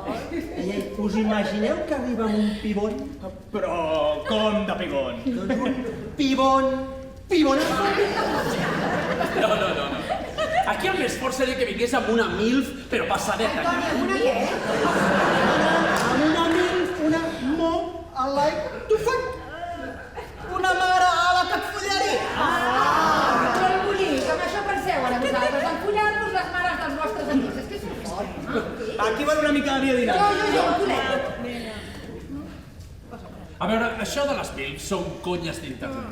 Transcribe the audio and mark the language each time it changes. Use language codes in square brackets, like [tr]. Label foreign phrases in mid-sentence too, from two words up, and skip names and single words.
[ca] Ei, us imagineu que arriba amb un pibon? Però com de pibon? Doncs un pibon... No. Aquí el més fort seria que vingués amb una MILF, però passadeta. Toni, amb una què? Amb una milf, una [en] mom, I like to fuck. [ca] Una mare a la que et follaria. Molt bonic, amb això penseu ara vosaltres, en follar-vos les mares dels vostres amics. És que és fort. Aquí va una mica de biodinàmica. Jo, culet. A veure, això de les MILF són conyes d'internet.